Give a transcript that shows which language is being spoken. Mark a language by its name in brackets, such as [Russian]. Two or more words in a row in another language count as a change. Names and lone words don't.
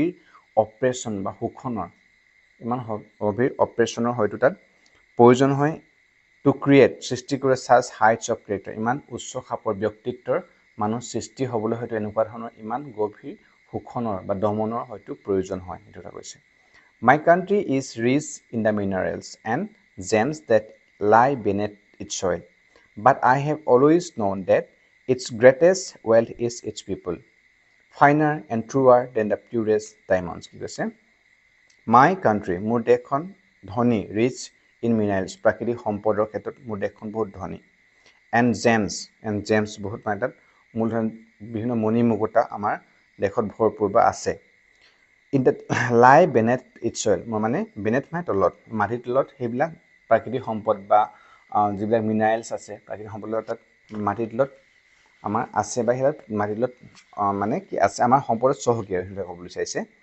[Assamese] অপাৰেশ্যন বা শোষণৰ ইমান গভীৰ অপাৰেশ্যনৰ হয়তো তাত প্ৰয়োজন হয় [English] to create [Assamese] সৃষ্টি কৰে [English] such heights of character [Assamese] ইমান উচ্চ খাপৰ ব্যক্তিত্বৰ মানুহ সৃষ্টি হ'বলৈ হয়তো এনেকুৱা ধৰণৰ ইমান গভীৰ শোষণৰ বা দমনৰ হয়তো প্ৰয়োজন হয় সেইটো কথা কৈছে [English] My country is rich in the minerals and gems that lie beneath its soil, but I have always known that its greatest wealth is its people, finer and truer than the purest diamonds. [Assamese] কি কৈছে [English] My country, [Assamese] মোৰ দেশখন ধনী [English] rich in minerals [Assamese] প্ৰাকৃতিক সম্পদৰ ক্ষেত্ৰত মোৰ দেশখন বহুত ধনী and gems বহুত মানে তাত মূলধন বিভিন্ন মণি মুকুতা আমাৰ দেশত ভৰপূৰ বা আছে [English] in the lie beneath it soil [Assamese] মই মানে বেনেথ মানে তলত মাটিৰ তলত সেইবিলাক প্ৰাকৃতিক সম্পদ বা যিবিলাক মিনাৰেলছ আছে প্ৰাকৃতিক সম্পদৰ তাত মাটিৰ তলত আমাৰ আছে বা সেইবিলাক মাটিৰ তলত মানে কি আছে আমাৰ সম্পদত চহকী আৰু সেইবিলাক ক'ব বিচাৰিছে